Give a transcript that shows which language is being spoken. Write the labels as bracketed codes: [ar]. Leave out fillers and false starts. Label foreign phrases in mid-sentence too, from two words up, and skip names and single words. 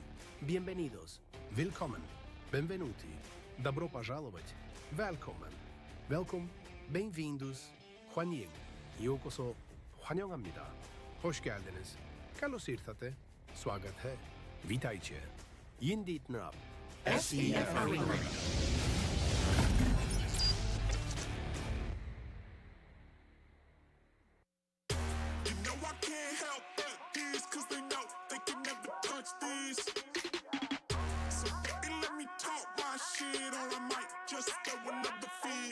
[es] Bienvenidos. Willkommen. [it] Benvenuti. [ru] Добро пожаловать. [sv] Välkommen. Welkom. Bem-vindos. 환영. [ko] 요코소. 환영합니다. [tr] Hoş geldiniz. [el] Καλώς ήρθατε. [hi] स्वागत है. [el] Witajcie. Yindit nab. SEF Arena. [en] You know I can't help but these, cause they know they can never touch these. So baby, let me talk my shit, or I might just throw another fit.